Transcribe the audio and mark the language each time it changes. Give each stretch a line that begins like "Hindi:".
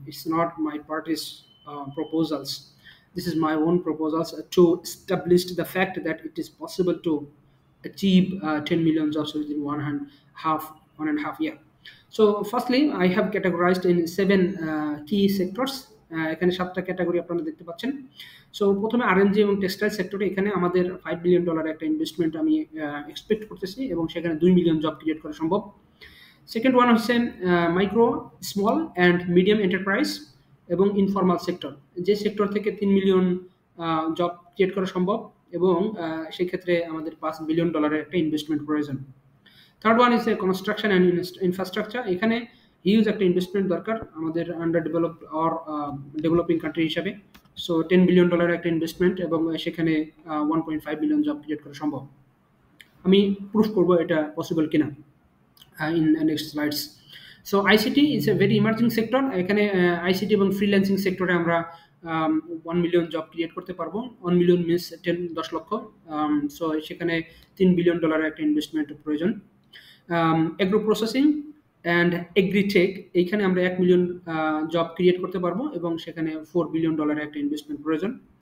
English: It's not my party's proposals. This is my own proposals to establish the fact that it is possible to achieve 10 million jobs within 1.5 year. So firstly, I have categorized in 7 key sectors.
Bangla: এখানে 7টা category আপনারা দেখতে পাচ্ছেন। So প্রথমে RNG এবং textile সেক্টরে এখানে আমাদের $5 billion একটা ইনভেস্টমেন্ট আমি এক্সপেক্ট করতেছি এবং সেখানে 2 মিলিয়ন জব ক্রিয়েট করা সম্ভব। সেকেন্ড ওয়ান হচ্ছে micro, small and medium enterprise এবং ইনফর্মাল সেক্টর, যে সেক্টর থেকে 3 মিলিয়ন জব ক্রিয়েট করা সম্ভব এবং সেক্ষেত্রে আমাদের $5 বিলিয়ন একটা ইনভেস্টমেন্ট প্রয়োজন।
English: Third one is a construction and infrastructure.
Bangla: এখানে হিউজ একটা ইনভেস্টমেন্ট দরকার আমাদের under developed or developing country হিসাবে। সো $10 বিলিয়ন একটা ইনভেস্টমেন্ট এবং সেখানে 1.5 বিলিয়ন জব ক্রিয়েট করা সম্ভব। আমি প্রুফ করব এটা পসিবল কিনা
English: in next slides. So ICT is a very emerging sector.
Bangla: এখানে ICT এবং ফ্রিল্যান্সিং সেক্টরে আমরা 1 মিলিয়ন জব ক্রিয়েট করতে পারবো। 1 মিলিয়ন মিনস 10 লক্ষ। সো সেখানে $3 বিলিয়ন একটা ইনভেস্টমেন্ট প্রয়োজন। এগ্রো প্রসেসিং অ্যান্ড এগ্রিটেক, এইখানে আমরা 1 মিলিয়ন জব ক্রিয়েট করতে পারবো এবং সেখানে $4 বিলিয়ন একটা ইনভেস্টমেন্ট প্রয়োজন।